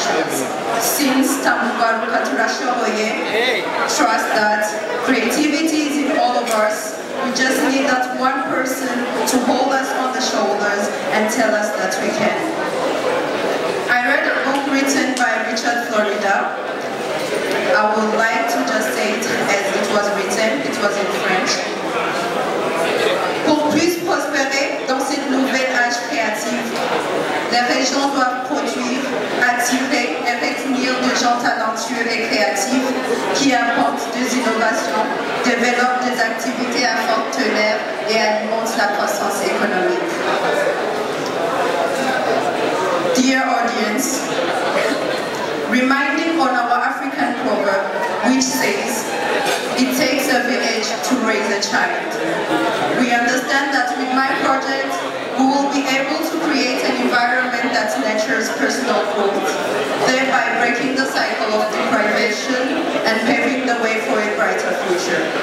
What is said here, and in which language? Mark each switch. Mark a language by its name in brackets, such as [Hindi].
[English] since Tambugaru Katurashoboye trust that creativity is in all of us. We just need that one person to hold us on the shoulders and tell us that we can. I read a book written by Richard Florida. I would like to just say it as it was written. It was in French. [French] Pour plus prospérer dans cette nouvelle âge créative, les régions doivent produire, attirer et retenir des gens talentueux et créatifs qui apportent des innovations, développent des activités à fort teneur et alimentent la croissance économique. [English] Dear audience, reminding on our African proverb, which says, it takes a village to raise a child. We understand that with my project, we will be able to create an environment that nurtures personal growth, thereby breaking the cycle of deprivation and paving the way for a brighter future.